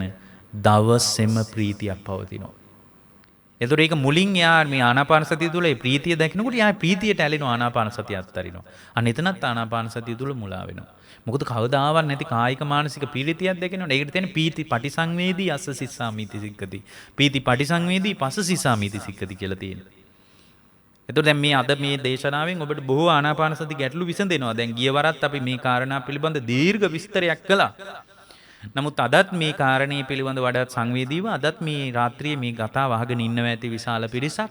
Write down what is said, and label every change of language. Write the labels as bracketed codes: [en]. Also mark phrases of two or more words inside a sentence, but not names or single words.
[si] දවසෙම ප්‍රීතියක් පවතිනවා. එතකොට ඒක මුලින් යා මේ ආනාපාන සතිය තුළ ඒ ප්‍රීතිය දකිනකොට යා ප්‍රීතියට ඇලෙනවා ආනාපාන සතිය අත්තරිනවා. අන්න එතනත් ආනාපාන සතිය තුළ මුලා වෙනවා. මොකද කවදාවත් නැති කායික මානසික පීඩිතියක් දැකෙනවා. [pi] ඒකට තියෙන පීති පටිසංවේදී අස්ස සිස්සාමිති සික්කති. පීති පටිසංවේදී පස්ස සිස්සාමිති සික්කති [si] කියලා තියෙනවා. එතකොට දැන් මේ අද මේ දේශනාවෙන් ඔබට බොහෝ ආනාපාන සති ගැටලු විසඳෙනවා. දැන් ගිය වරත් අපි මේ කාරණා පිළිබඳ දීර්ඝ විස්තරයක් කළා. නමුත් අදත් මේ කාරණේ පිළිබඳ වඩාත් සංවේදීව අදත් මේ රාත්‍රියේ මේ කතාව අහගෙන ඉන්නවා ඇති විශාල පිරිසක්.